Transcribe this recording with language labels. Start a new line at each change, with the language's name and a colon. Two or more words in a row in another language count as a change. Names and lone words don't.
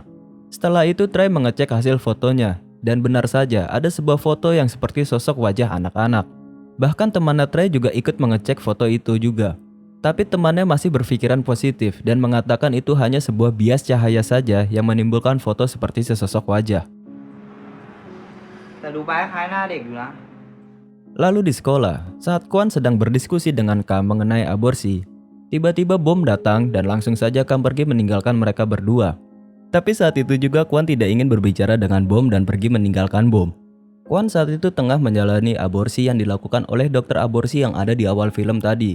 Indonesian: Setelah itu Trey mengecek hasil fotonya, dan benar saja ada sebuah foto yang seperti sosok wajah anak-anak. Bahkan temannya Trey juga ikut mengecek foto itu juga. Tapi temannya masih berpikiran positif dan mengatakan itu hanya sebuah bias cahaya saja yang menimbulkan foto seperti sesosok wajah.
Thai: แต่ดูไปคล้ายหน้าเด็กอยู่นะ
Indonesian: Lalu di sekolah, saat Kwan sedang berdiskusi dengan Kam mengenai aborsi, tiba-tiba bom datang dan langsung saja Kam pergi meninggalkan mereka berdua. Tapi saat itu juga Kwan tidak ingin berbicara dengan bom dan pergi meninggalkan bom. Kwan saat itu tengah menjalani aborsi yang dilakukan oleh dokter aborsi yang ada di awal film tadi.